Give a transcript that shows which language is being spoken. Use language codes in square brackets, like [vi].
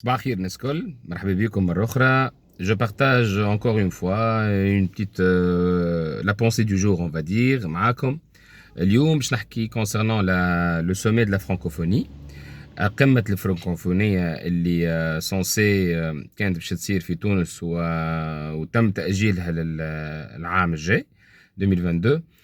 [ar] صباح الخير ناس الكل، مرحبا بكم مرة أخرى. [fr] Je partage encore une fois une petite la pensée du jour, on va dire معاكم. [ar] اليوم باش نحكي [fr] concernant le sommet de la francophonie. [ar] قمة الفرنكوفونية اللي سونسي كانت باش تصير في تونس وتم تأجيلها للعام الجاي 2022.